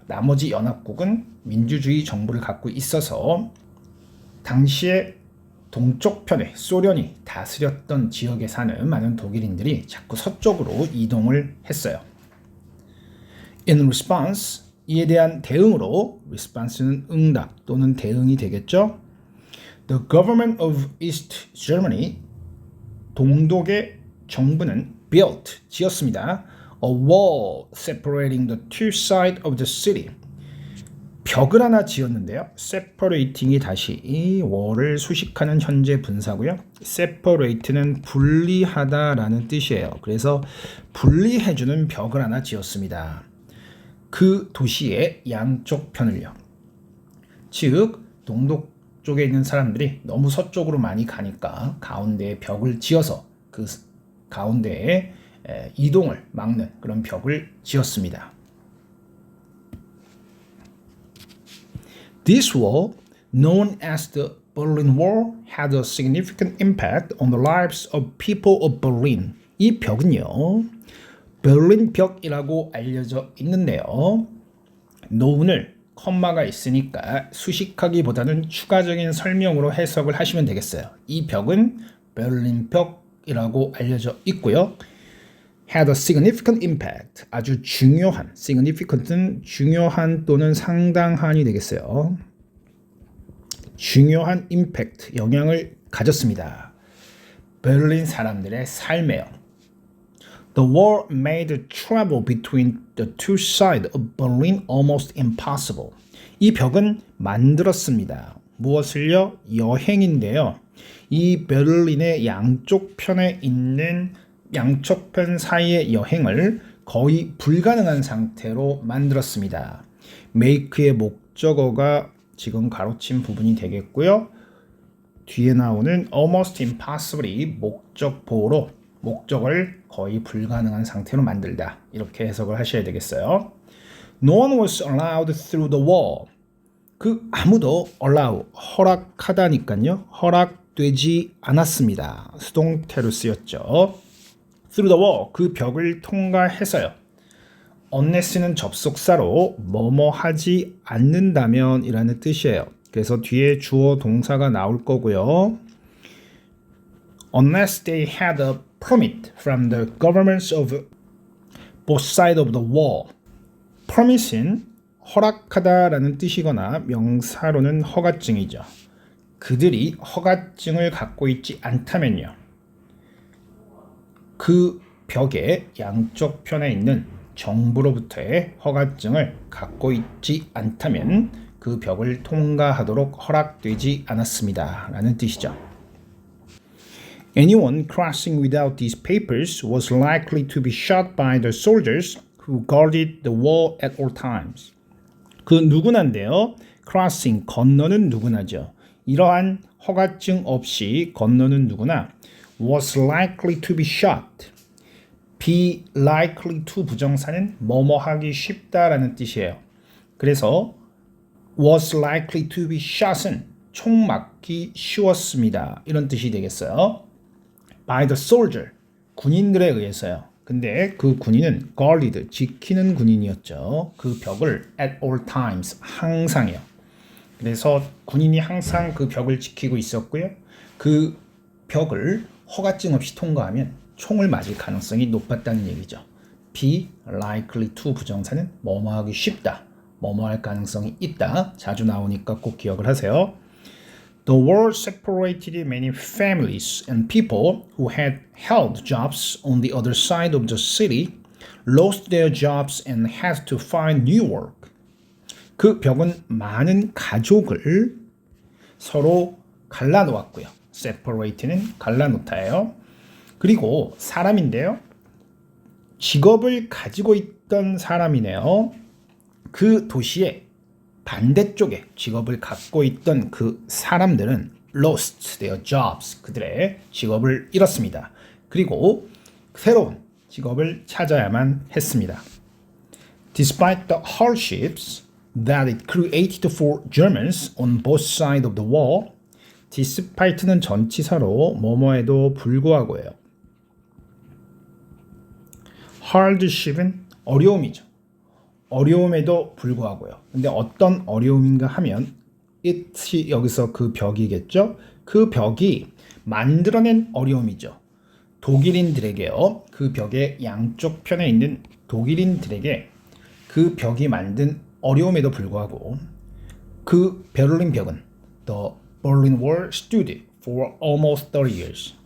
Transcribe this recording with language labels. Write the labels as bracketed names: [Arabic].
[Korean] 나머지 연합국은 민주주의 정부를 갖고 있어서 당시에 동쪽 편에 소련이 다스렸던 지역에 사는 많은 독일인들이 자꾸 서쪽으로 이동을 했어요. [English] In response, [Korean] 이에 대한 대응으로 response는 응답 또는 대응이 되겠죠. [English] The government of East Germany, [Korean] 동독의 정부는 [English] built, [Korean] 지었습니다. [English] A wall separating the two sides of the city. [Korean] 벽을 하나 지었는데요. separating이 다시 이 wall을 수식하는 현재 분사고요. separate는 분리하다라는 뜻이에요. 그래서 분리해주는 벽을 하나 지었습니다. 그 도시의 양쪽 편을요. 즉 동독 쪽에 있는 사람들이 너무 서쪽으로 많이 가니까 가운데에 벽을 지어서 그 가운데에 이동을 막는 그런 벽을 지었습니다. [English] This wall, known as the Berlin Wall, had a significant impact on the lives of people of Berlin. [Korean] 이 벽은요, 베를린 벽이라고 알려져 있는데요. nown을 컴마가 있으니까 수식하기보다는 추가적인 설명으로 해석을 하시면 되겠어요. 이 벽은 베를린 벽이라고 알려져 있고요. [English] had a significant impact, [Korean] 아주 중요한, significant은 중요한 또는 상당한이 되겠어요. 중요한 impact, 영향을 가졌습니다. 베를린 사람들의 삶에요. [English] The war made travel between the two sides of Berlin almost impossible. [Korean] 이 벽은 만들었습니다. 무엇을요? 여행인데요. 이 베를린의 양쪽 편에 있는 양쪽 편 사이의 여행을 거의 불가능한 상태로 만들었습니다. make의 목적어가 지금 가로친 부분이 되겠고요. 뒤에 나오는 [English] almost impossible [Korean] 이 목적 보호로 목적을 거의 불가능한 상태로 만들다. 이렇게 해석을 하셔야 되겠어요. [English] No one was allowed through the wall. [Korean] 그 아무도 allow, 허락하다니까요. 허락되지 않았습니다. 수동태로 쓰였죠. [English] through the wall, [Korean] 그 벽을 통과해서요. unless는 접속사로 뭐뭐 하지 않는다면 이라는 뜻이에요. 그래서 뒤에 주어 동사가 나올 거고요. [English] Unless they had a permit from the governments of both sides of the wall. [Korean] permit은 허락하다라는 뜻이거나 명사로는 허가증이죠. 그들이 허가증을 갖고 있지 않다면요. 그 벽의 양쪽 편에 있는 정부로부터의 허가증을 갖고 있지 않다면 그 벽을 통과하도록 허락되지 않았습니다. 라는 뜻이죠. [English] Anyone crossing without these papers was likely to be shot by the soldiers who guarded the wall at all times. [Korean] 그 누구나인데요. crossing, 건너는 누구나죠. 이러한 허가증 없이 건너는 누구나 [English] was likely to be shot. be likely to [Korean] 부정사는 뭐뭐 하기 쉽다라는 뜻이에요. 그래서 [English] was likely to be shot [Korean] 은 총 맞기 쉬웠습니다. 이런 뜻이 되겠어요. [English] by the soldier, [Korean] 군인들에 의해서요. 근데 그 군인은 guarded, 지키는 군인이었죠. 그 벽을 [English] at all times, [Korean] 항상이요. 그래서 군인이 항상 그 벽을 지키고 있었고요. 그 벽을 허가증 없이 통과하면 총을 맞을 가능성이 높았다는 얘기죠. [English] be likely to [Korean] 부정사는 뭐뭐 하기 쉽다, 뭐뭐 할 가능성이 있다. 자주 나오니까 꼭 기억을 하세요. [English] The war separated many families and people who had held jobs on the other side of the city, lost their jobs and had to find new work. [Korean] 그 벽은 많은 가족을 서로 갈라놓았고요. separate는 갈라놓다예요. 그리고 사람인데요. 직업을 가지고 있던 사람이네요. 그 도시의 반대쪽에 직업을 갖고 있던 그 사람들은 [English] lost their jobs, [Korean] 그들의 직업을 잃었습니다. 그리고 새로운 직업을 찾아야만 했습니다. [English] Despite the hardships that it created for Germans on both sides of the wall, [Korean] despite는 전치사로 뭐뭐에도 불구하고예요. hardship은 어려움이죠. 어려움에도 불구하고요. 근데 어떤 어려움인가 하면 it이 여기서 그 벽이겠죠. 그 벽이 만들어낸 어려움이죠. 독일인들에게요. 그 벽의 양쪽 편에 있는 독일인들에게 그 벽이 만든 어려움에도 불구하고 그 베를린 벽은 [English] The Berlin Wall stood for almost 30 years.